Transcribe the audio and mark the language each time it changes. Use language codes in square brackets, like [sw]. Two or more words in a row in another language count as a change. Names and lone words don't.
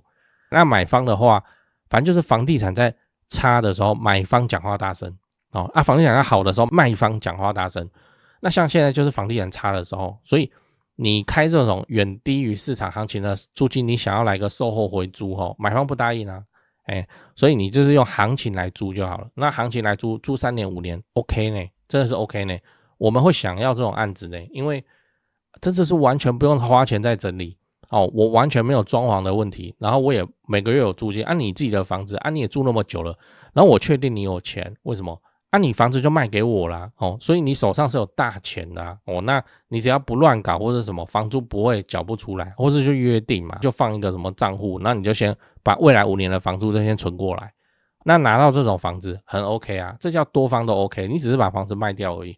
[zh] 那買方的話，反正就是房地產在差的時候，買方講話大聲房地產在好的時候，賣方講話大聲。那像現在就是房地產差的時候，所以你開這種遠低於市場行情的租金，你想要來個售後回租買方不答應啊。所以你就是用行情來租就好了。那行情來租3年5年 OK 呢，真的是 OK 呢。我們會想要這種案子呢，因為真的是完全不用花錢在整理我完全沒有裝潢的問題，然後我也每個月有租金你自己的房子你也住那麼久了，然後我確定你有錢，為什麼你房子就賣給我啦所以你手上是有大錢的那你只要不亂搞或者什麼，房租不會繳不出來，或是就約定嘛，就放一個什麼賬戶，那你就先把未來5年的房租就先存過來，那拿到這種房子很 OK 啊，這叫多方都 OK， 你只是把房子賣掉而已。